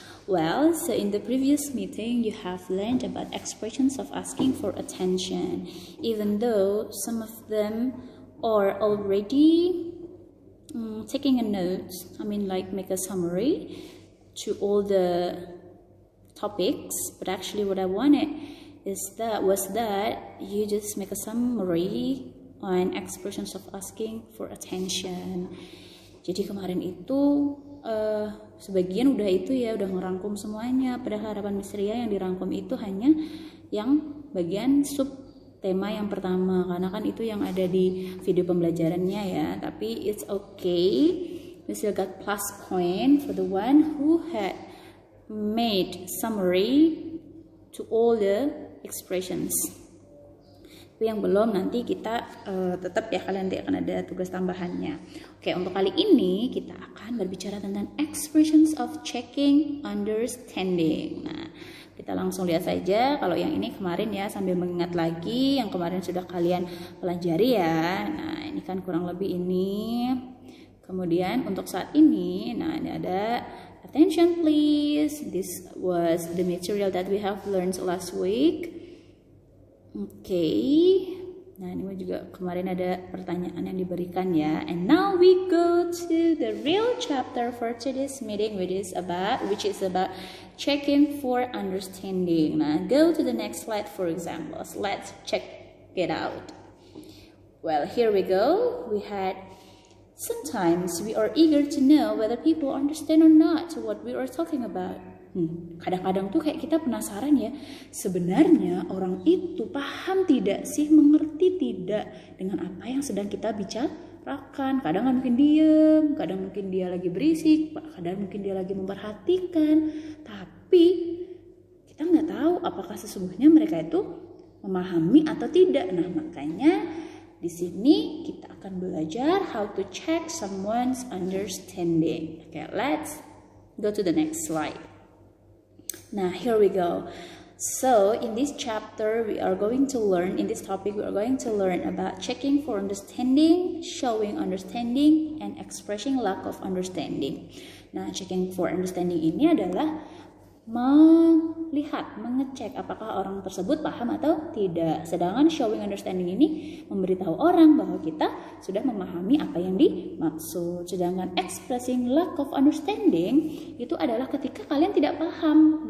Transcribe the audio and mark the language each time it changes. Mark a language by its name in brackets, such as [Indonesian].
[English] Well, so in the previous meeting, you have learned about expressions of asking for attention, even though some of them are already taking a note, make a summary to all the topics, but actually what I wanted was that you just make a summary on expressions of asking for attention. [Indonesian] Jadi kemarin itu sebagian udah ngerangkum semuanya. Padahal harapan Miss Ria yang dirangkum itu hanya yang bagian sub tema yang pertama, karena kan itu yang ada di video pembelajarannya ya. [English] Tapi it's okay, we still got plus point for the one who had made summary to all the expressions. [Indonesian] Tapi yang belum, nanti kita tetap ya, kalian nanti akan ada tugas tambahannya. Oke, untuk kali ini kita akan berbicara tentang expressions of checking understanding. Nah, kita langsung lihat saja. Kalau yang ini kemarin ya, sambil mengingat lagi yang kemarin sudah kalian pelajari ya. Nah, ini kan kurang lebih ini. Kemudian untuk saat ini, nah ini ada [English] attention please. This was the material that we have learned last week. [Indonesian] Oke, nah ini juga kemarin ada pertanyaan yang diberikan ya. [English] And now we go to the real chapter for today's meeting, which is about checking for understanding. Nah, go to the next slide for examples. Let's check it out. Well, here we go. We had sometimes we are eager to know whether people understand or not what we are talking about. [Indonesian] Kadang-kadang tuh kayak kita penasaran ya, sebenarnya orang itu paham tidak sih, mengerti tidak dengan apa yang sedang kita bicarakan. Kadang mungkin diem, kadang mungkin dia lagi berisik, kadang mungkin dia lagi memperhatikan, tapi kita nggak tahu apakah sesungguhnya mereka itu memahami atau tidak. Nah, makanya di sini kita akan belajar [English] how to check someone's understanding. [Indonesian] Okay, let's go to the next slide. Now, here we go. So, in this chapter, in this topic, we are going to learn about checking for understanding, showing understanding, and expressing lack of understanding. Nah, checking for understanding ini adalah melihat, mengecek apakah orang tersebut paham atau tidak. Sedangkan showing understanding ini memberitahu orang bahwa kita sudah memahami apa yang dimaksud. Sedangkan expressing lack of understanding itu adalah ketika kalian tidak paham.